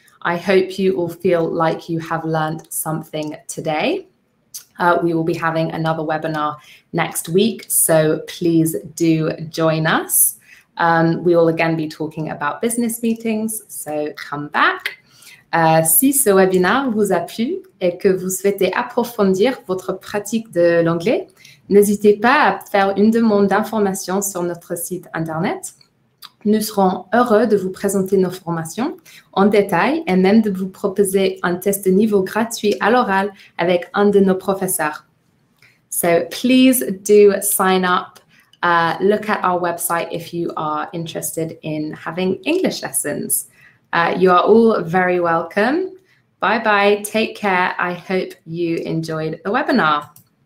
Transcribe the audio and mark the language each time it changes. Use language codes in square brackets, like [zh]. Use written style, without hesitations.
[en] I hope you all feel like you have learned something today. We will be having another webinar next week, so please do join us. We will again be talking about business meetings, so come back. [fr] Si ce webinaire vous a plu et que vous souhaitez approfondir votre pratique de l'anglais, n'hésitez pas à faire une demande d'information sur notre site internet Nous serons heureux de vous présenter nos formations en détail et même de vous proposer un test de niveau gratuit à l'oral avec un de nos professeurs. [en] So please do sign up. Look at our website if you are interested in having English lessons. You are all very welcome. Bye-bye. Take care. I hope you enjoyed the webinar.